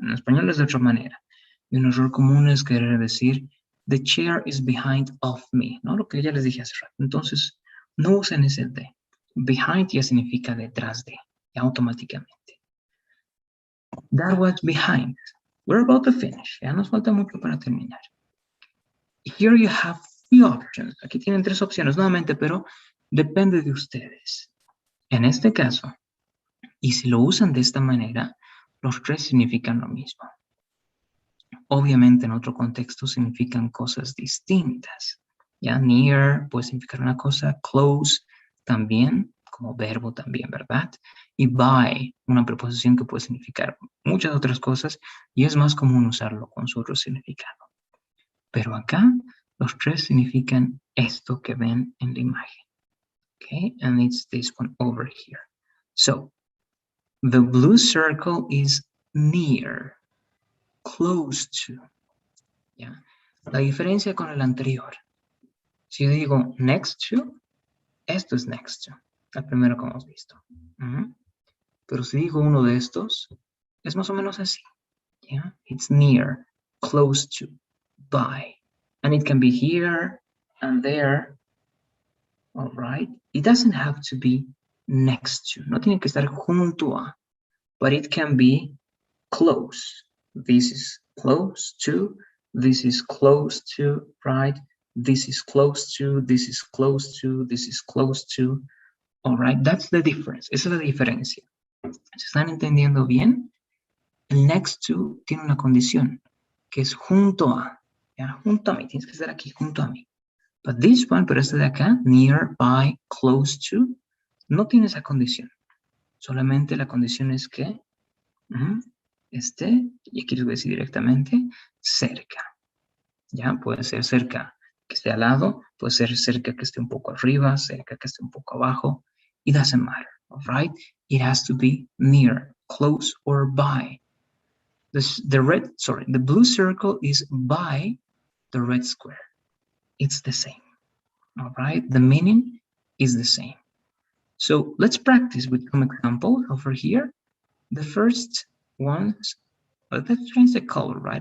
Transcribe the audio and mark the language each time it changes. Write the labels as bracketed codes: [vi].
[es] En español es de otra manera. Y un error común es querer decir, [en] the chair is behind of me, [es] ¿no? Lo que ya les dije hace rato. Entonces, no usen ese de. Behind ya significa detrás de, ya automáticamente. [en] That was behind. We're about to finish. [es] Ya nos falta mucho para terminar. [en] Here you have three options. [es] Aquí tienen tres opciones nuevamente, pero depende de ustedes. En este caso, y si lo usan de esta manera, los tres significan lo mismo. Obviamente en otro contexto significan cosas distintas. Ya near puede significar una cosa, close también, como verbo también, ¿verdad? Y by, una preposición que puede significar muchas otras cosas y es más común usarlo con su otro significado. Pero acá Los tres significan esto que ven en la imagen. [en] Okay, and it's this one over here. So, the blue circle is near, close to. ¿Ya? [es] La diferencia con el anterior. Si yo digo next to, esto es next to. El primero que hemos visto. Pero si digo uno de estos, es más o menos así. [en] Yeah? It's near, close to, by. And it can be here and there. All right. It doesn't have to be next to. [es] No tiene que estar junto a. [en] But it can be close. This is close to. This is close to, right? This is close to. This is close to. This is close to. All right. That's the difference. [es] Esa es la diferencia. ¿Se están entendiendo bien? El next to tiene una condición, que es junto a. ¿Ya? Junto a mí. Tienes que estar aquí junto a mí. [en] But this one, [es] pero este de acá, near, by, close to, no tiene esa condición. Solamente la condición es que esté, y aquí les voy a decir directamente, cerca. ¿Ya? Puede ser cerca que esté al lado, puede ser cerca que esté un poco arriba, cerca que esté un poco abajo. [en] It doesn't matter, all right? It has to be near, close, or by. The blue circle is by the red square. It's the same, all right? The meaning is the same. So let's practice with some examples over here. The first ones, let's change the color, right?